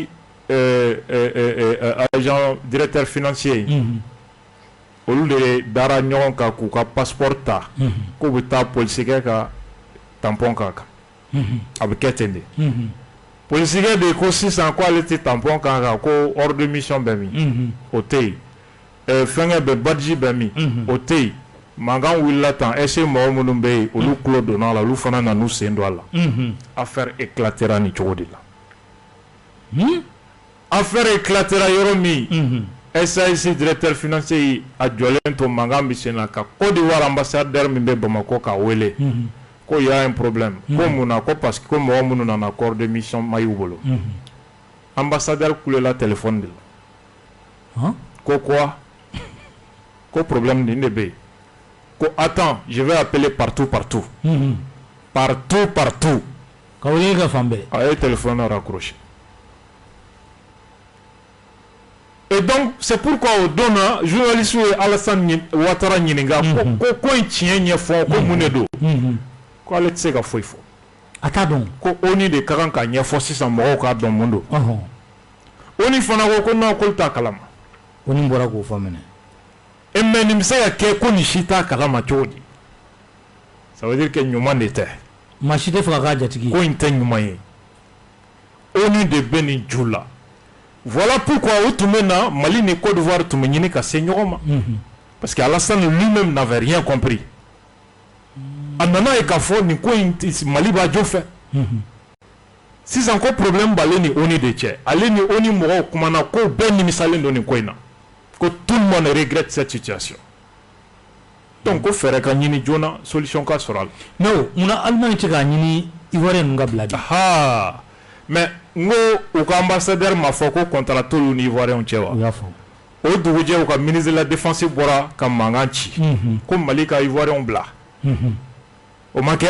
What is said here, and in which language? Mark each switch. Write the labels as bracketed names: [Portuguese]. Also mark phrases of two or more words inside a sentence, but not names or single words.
[French] agent directeur financier [Bambara] olu de dara ɲɔgɔn kan k'u ka passeport ta k'u bɛ taa polisikɛ ka tampon k'a kan a bɛ kɛ ten de polisikɛ de ko sisan ko ale tɛ tampon k'a kan ko [French] ordre de mission [Bambara] bɛ min o tɛ yen fɛngɛ bɛ Badji bɛ min o tɛ yen mankan wulila tan est-ce que mɔgɔ minnu bɛ yen olu tulo donna a la olu fana nan'u sen don a la [French] affaire éclatera [Bambara] ni cogo de la [French] affaire éclatera [Bambara] yɔrɔ min SAIC [French] directeur financier [Bambara] a jɔlen to mankan bɛ sen na ka Côte d'Ivoire ambassadeur min bɛ Bamako k'a wele ko [French] y a un problème [Bambara] ko mun na ko [French] parce que [Bambara] ko mɔgɔ minnu nana [French] corps de mission [Bambara] ma y'u bolo ambassadeur kulela téléphone de la ko quoi ko problème nin de bɛ yen ko [French] attends je vais appeler partout [Bambara] ka wele ka fan bɛɛ a ye [French] téléphone raccroché et donc c'est pourquoi [Bambara] au don na journaliste ye Alassane Ouattara ɲininka ko in tiɲɛ ɲɛfɔ ko mun de don ko ale tɛ se ka foyi fɔ a t'a dɔn ko ONU de ka kan ka ɲɛfɔ sisan mɔgɔw k'a dɔn mun don ONU fana ko non k'olu t'a kalama ONU bɔra k'o fɔ minɛ mais nin bɛ se ka kɛ ko nin si t'a kalama cogo di [French] ça veut dire que [Bambara] ɲuman de tɛ maa si tɛ fɛ ka k'a jatigi ko in tɛ ɲuman ye ONU de bɛ nin ju la [French] voilà pourquoi [Bambara] o tun bɛ na Mali ni Côte d'Ivoire tun bɛ ɲini ka se ɲɔgɔn ma [French] parce que Alassane lui-même n'avait rien compris [Bambara] a nana ye k'a fɔ nin ko in Mali b'a jo fɛ sisan ko problème b'ale ni ONU de cɛ ale ni ONU mɔgɔw kumana ko bɛɛ nimisalen don nin ko in na ko [French] tout le monde regrette cette situation [Bambara] donc ko fɛrɛ ka ɲini joona solution ka sɔrɔ a la non munna Allemagne tɛ k'a ɲini Ivoirien ninnu ka bila bi mais n ko u ka ambassadeur ma fɔ ko contrat t'olu ni Ivoirien cɛ wa u y'a fɔ o dugujɛ u ka [French] ministre de la défense [Bambara] bɔra ka mankan ci ko Mali ka Ivoirien bila o ma kɛ